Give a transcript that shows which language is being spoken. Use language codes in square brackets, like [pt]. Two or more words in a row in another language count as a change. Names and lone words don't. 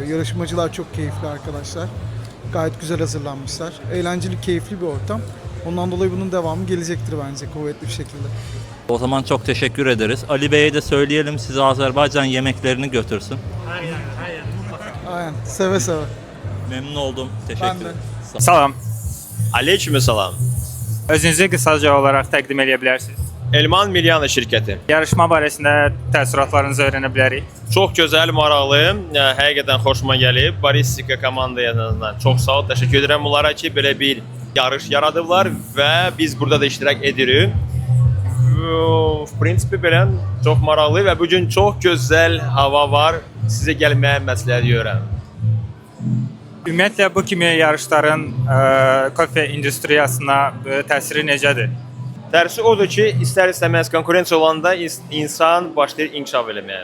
[tr] Yarışmacılar çok keyifli arkadaşlar. Gayet güzel hazırlanmışlar. Eğlenceli, keyifli bir ortam. Ondan dolayı bunun devamı gelecektir bence kuvvetli bir şekilde. O zaman çok teşekkür ederiz. Ali Bey'e de söyleyelim size Azerbaycan yemeklerini götürsün. Aynen. Seve seve. Memnun oldum. Teşekkür Ben de. ederim. [az] Salam. Aleykümselam. Özünüzü qısaca olaraq təqdim edə bilərsiniz. Elman Milyana şirkəti. Yarışma barəsində təəssüratlarınızı öyrənə bilərik. Çox gözəl, maraqlı, həqiqətən xoşuma gəlib. Baristika komandasından çox sağ ol, təşəkkür edirəm onlara ki, belə bir yarış yaradıblar və biz burada da iştirak edirik. [ru] В принципе [az] belə çox maraqlı və bu gün çox gözəl hava var. Sizə gəlməyə məsləhət görürəm. Ümumiyyətlə bu kimi yarışların kofe industriyasına təsiri necədir? Tərsi odur ki, istər-istəməz konkurensiya olanda insan başlayır inkişaf eləməyə.